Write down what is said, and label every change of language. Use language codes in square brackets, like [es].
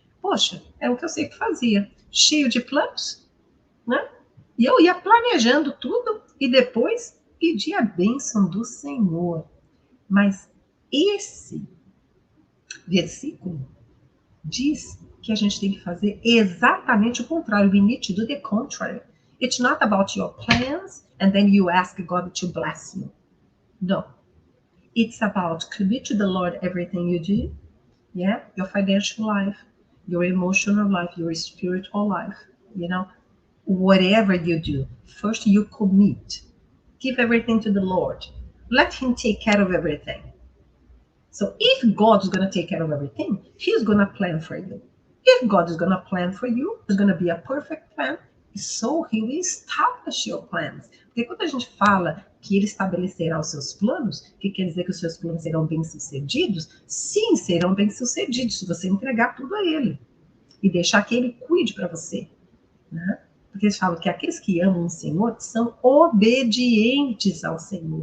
[pt] Poxa, é o que eu sei que fazia, cheio de planos, né? E eu ia planejando tudo e depois pedia a bênção do Senhor. Mas esse versículo diz que a gente tem que fazer exatamente o contrário. [en] We need to do the contrary. It's not about your plans and then you ask God to bless you. No. It's about commit to the Lord everything you do. Yeah, your financial life, your emotional life, your spiritual life, whatever you do, first you commit. Give everything to the Lord. Let Him take care of everything. So if God is going to take care of everything, He's going to plan for you. If God is going to plan for you, it's going to be a perfect plan. So He will establish your plans. [pt] Porque quando a gente fala que Ele estabelecerá os seus planos, que quer dizer que os seus planos serão bem-sucedidos? Sim, serão bem-sucedidos se você entregar tudo a Ele e deixar que Ele cuide para você. Né? Porque eles falam que aqueles que amam o Senhor são obedientes ao Senhor.